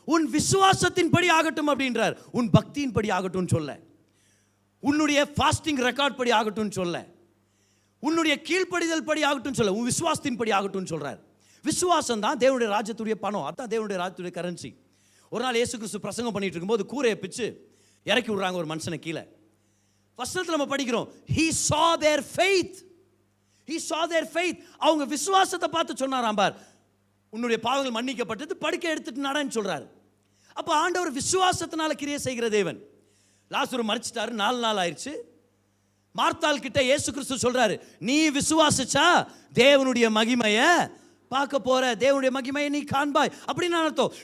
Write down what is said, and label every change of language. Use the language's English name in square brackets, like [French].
[Tamil] உன் விசுவாசத்தின் படி ஆகட்டும் அப்படின்றார். உன் பக்தியின் படி ஆகட்டும் சொல்ல, உன்னுடைய ஃபாஸ்டிங் ரெக்கார்ட் படி ஆகட்டும் சொல்ல, உன்னுடைய கீழ்ப்படிதல் படி ஆகட்டும் சொல்ல, உன் விசுவாசத்தின் படி ஆகட்டும் சொல்றார். விசுவாசம் தான் தேவனுடைய ராஜ்யத்துடைய பணம். அதான் தேவனுடைய ராஜ்யத்துடைய கரன்சி. ஒரு நாள் இயேசு கிறிஸ்து பிரசங்கம் பண்ணிட்டு இருக்கும்போது கூரையை பிச்சு இறக்கி விடுறாங்க ஒரு மனுஷனை கீழே. வசனத்தில் நம்ம படிக்கிறோம், [English] he saw their faith. he saw their faith. [Tamil] அவங்க விசுவாசத்தை பார்த்து சொன்னாராம், பார் உன்னுடைய பாவங்கள் மன்னிக்கப்பட்டது, படுக்கை எடுத்துட்டு நடன்னு சொல்றாரு. அப்போ ஆண்டவர் விசுவாசத்தினால கிரியை செய்கிற தேவன். லாசரு மரிச்சிட்டாரு, 4 நாள் ஆயிடுச்சு. மார்த்தாள் கிட்ட இயேசு கிறிஸ்து சொல்றாரு, நீ விசுவாசிச்சா தேவனுடைய மகிமையை பார்க்க போற, தேவனுடைய மகிமையை நீ காண்பாய் அப்படின்னு அர்த்தம்.